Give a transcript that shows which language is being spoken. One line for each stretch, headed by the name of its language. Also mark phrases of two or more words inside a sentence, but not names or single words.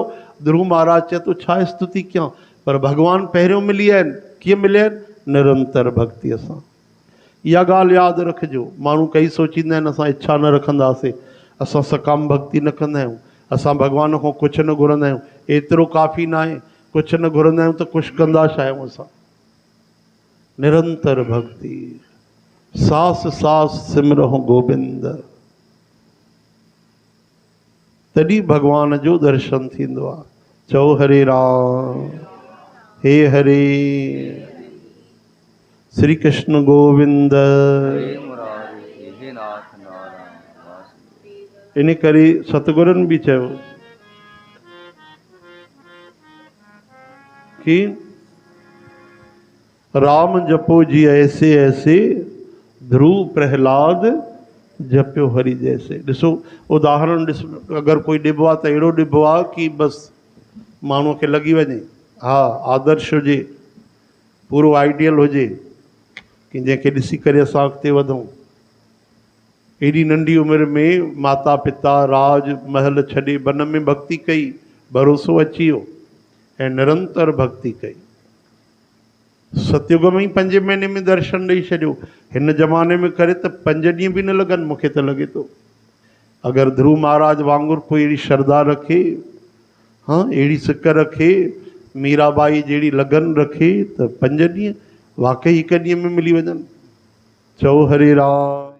Sindhi: ध्रुव महाराज चए थो छा स्तुति कयां, पर भॻवानु पहिरियों मिली विया आहिनि। कीअं मिलिया आहिनि? निरंतर भक्तीअ सां। इहा ॻाल्हि यादि रखिजो। माण्हू कई सोचींदा आहिनि असां इच्छा न रखंदासीं, असां सकाम भक्ति न कंदा आहियूं, असां भॻवान खां कुझु न घुरंदा आहियूं, एतिरो काफ़ी न आहे, कुझु न घुरंदा आहियूं त कुझु कंदा छा आहियूं असां। निरंतर भक्ति,
Punjabi: ਸਾਸ ਸਾਸ ਸਿਮਰਹੁ ਗੋਬਿੰਦ,
Sindhi: तॾहिं भॻवान जो दर्शन थींदो आहे। चओ हरे राम, हे हरे श्री कृष्ण गोविंद। इन करे सतगुरनि बि चयो कि
Punjabi: ਰਾਮ ਜਪੋ ਜੀ ਐਸੇ ਐਸੇ, ਧ੍ਰੂ ਪ੍ਰਹਿਲਾਦ ਜਪਿਓ ਹਰਿ ਜੈਸੇ।
Sindhi: ॾिसो उदाहरण ॾिस, अगरि कोई ॾिबो आहे त अहिड़ो ॾिबो आहे कि बसि माण्हूअ खे लॻी वञे, हा आदर्श हुजे, पूरो आइडियल हुजे, कि जंहिंखे ॾिसी करे असां अॻिते वधूं। एॾी नंढी उमिरि में माता पिता राज महल छॾे वन में भक्ति कई, भरोसो अची वियो ऐं निरंतर भक्ति कई। सतयुग में ही 5 महीने में दर्शन ॾेई छॾियो। हिन ज़माने में करे त 5 ॾींहं बि न लॻनि, मूंखे त लॻे थो। अगरि ध्रुव महाराज वांगुरु कोई अहिड़ी श्रद्धा रखे, हाँ अहिड़ी सिक रखे, मीराबाई जहिड़ी लगन रखे, त 5 ॾींहं वाकई 1 ॾींहं में मिली वञनि। चओ हरे राम।